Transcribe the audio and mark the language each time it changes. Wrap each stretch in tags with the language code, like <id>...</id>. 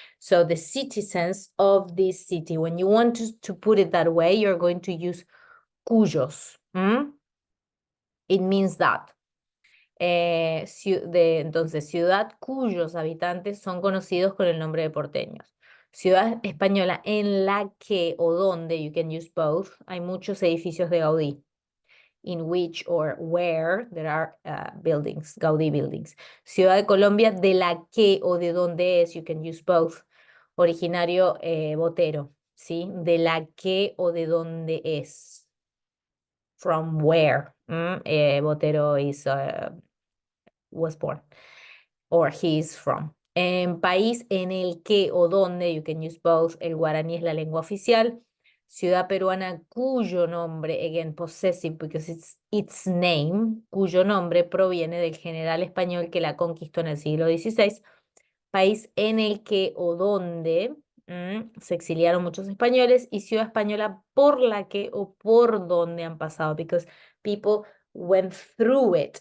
<en>So the citizens of this city, when you want to put it that way, you're going to use cuyos. It means that.</en> <es>Entonces, ciudad cuyos habitantes son conocidos con el nombre de porteños. Ciudad española en la que o donde,</es> <en>you can use both,</en> <es>hay muchos edificios de Gaudí.</es> <en>In which or where there are buildings, Gaudí buildings.</en> <es>Ciudad de Colombia de la que o de donde es,</es> <en>you can use both.</en> <es>Originario Botero, ¿sí? De la que o de donde es.</es> <en>From where. Botero was born, or he is from.</en> <es>En país en el que o donde,</es> <en>you can use both,</en> <es>el guaraní es la lengua oficial. Ciudad peruana cuyo nombre,</es> <en>again, possessive because it's its name,</en> <es>cuyo nombre proviene del general español que la conquistó en el siglo XVI. País en el que o donde se exiliaron muchos españoles, y ciudad española por la que o por donde han pasado,</es> <en>because people went through it.</en>